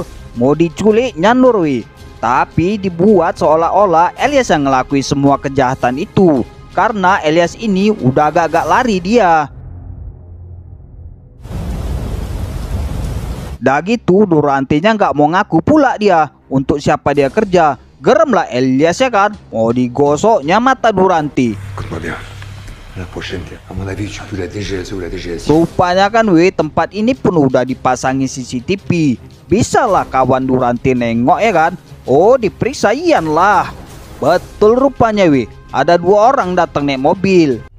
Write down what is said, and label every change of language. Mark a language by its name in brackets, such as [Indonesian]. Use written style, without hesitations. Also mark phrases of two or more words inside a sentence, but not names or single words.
[Indonesian] Mau diculiknya Nur Tapi dibuat seolah-olah Elias yang ngelakuin semua kejahatan itu. Karena Elias ini udah agak-agak lari dia. Dah gitu Durante-nya nggak mau ngaku pula dia untuk siapa dia kerja. Gerem lah Elias ya kan. Mau digosoknya mata Durante. [French] Écoute-moi bien. La prochaine, à mon avis, tu peux la DGSE ou la DGSI. [Indonesian] Rupanya kan tempat ini pun udah dipasangi CCTV. Bisa lah kawan Durante nengok ya kan. Oh, diperiksa Ian lah. Betul rupanya ada 2 orang datang naik mobil.